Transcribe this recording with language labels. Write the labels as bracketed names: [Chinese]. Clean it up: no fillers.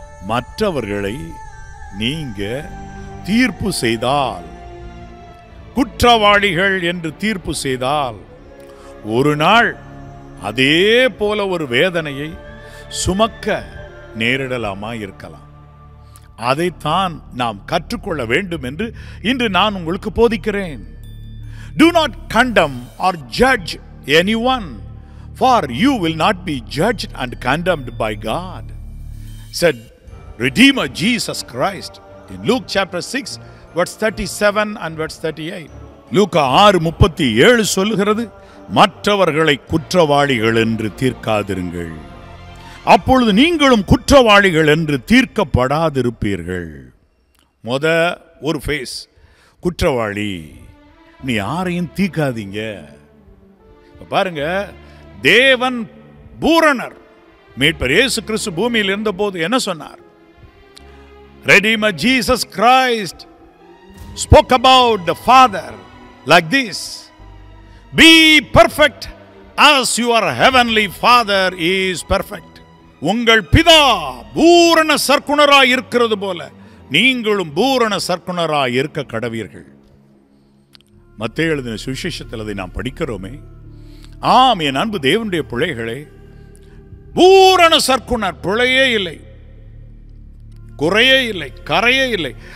[Tamil] மற்றவர்களை நீங்க தீர்ப்பு செய்தால், குற்றவாளிகள் என்று தீர்ப்பு செய்தால், ஒரு நாள் அதே போல ஒரு வேதனையை சுமக்க நேரிடலாமா இருக்கலாம். அதைத்தான் நாம் கற்றுக்கொள்ள வேண்டும் என்று இன்று நான் உங்களுக்கு போதிக்கிறேன். [English] Do not condemn or judge anyone, for you will not be judged and condemned by God, said Redeemer Jesus Christ in Luke chapter 6 verse 37 and verse 38. [Tamil] லூக்கா 6:37 சொல்லுகிறது, மற்றவர்களை குற்றவாளிகள் என்று தீர்க்காதிருங்கள், அப்பொழுது நீங்களும் குற்றவாளிகள் என்று தீர்க்கப்படாதிருப்பீர்கள். ஒரு ஃபேஸ் குற்றவாளி, நீ யாரையும் தீர்க்காதீங்க. பாருங்க, தேவன் பூரணர். மீட்பர் இயேசு கிறிஸ்து பூமியில் இருந்த போது என்ன சொன்னார்? [English] Redeemer Jesus Christ spoke about the Father like this: be perfect as your heavenly Father is perfect. [Tamil] உங்கள் பிதா பூரண சற்குணராய் இருக்கிறது போல நீங்களும் பூரண சற்குணராய் இருக்க கடவீர்கள். மத்தேயு எழுதின சுவிசேஷத்தில் அதை நாம் படிக்கிறோமே. ஆம், என் அன்பு தேவனுடைய பிள்ளைகளே, பூரண சற்குணர், பிழையே இல்லை, குறையே இல்லை, கரையே இல்லை.